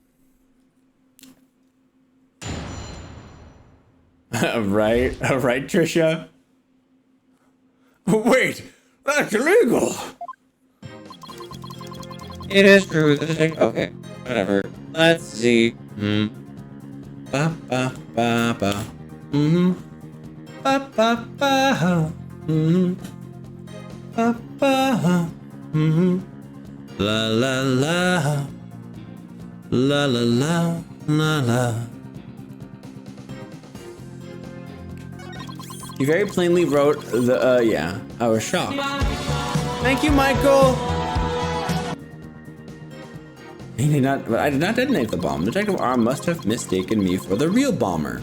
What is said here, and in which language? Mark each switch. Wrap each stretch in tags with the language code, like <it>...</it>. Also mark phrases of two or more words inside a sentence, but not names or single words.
<en>Right, Trisha? Wait, that's illegal. It is true that okay, whatever. Let's see. ba ba ba ba. Mm-hmm. Ba ba ba. Mm-hmm. Ba ba. Mm-hmm. La la la. La la la la la. You very plainly wrote the yeah. I was shocked. Thank you, Michael. I did not detonate the bomb. Detective Arm must have mistaken me for the real bomber.</en>